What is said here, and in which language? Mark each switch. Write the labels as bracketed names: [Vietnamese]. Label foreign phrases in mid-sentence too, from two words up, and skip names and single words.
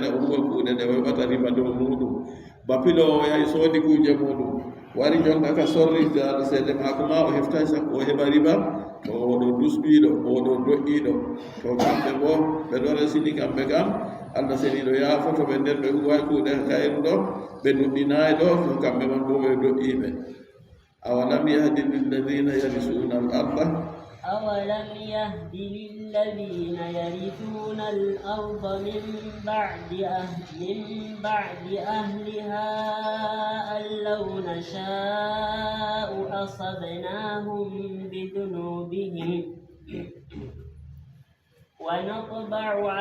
[Fula] o huwa kuuɗe ɗe o heɓata riba dow muɗum bapilo o yahi soodi kuuje muɗum wari jonta ka sorri jaade seeɗe maako ma o heftay sakko o heɓa riba to oɗo dusɓiiɗo oɗo doƴƴiiɗo to kamɓe bo ɓe ɗo resini kamɓe kam allah seniɗo yaafoto ɓe nden ɓe huway kuuɗe kayru ɗo ɓe nuɗɗinayi ɗo to kamɓe man bo ɓe doƴƴiiɓe [Arabic] أولم يهد للذين يرثون الأرض أولم يهد للذين يرثون الأرض من بعد أهلها أن لو نشاء أصبناهم بذنوبهم ونطبع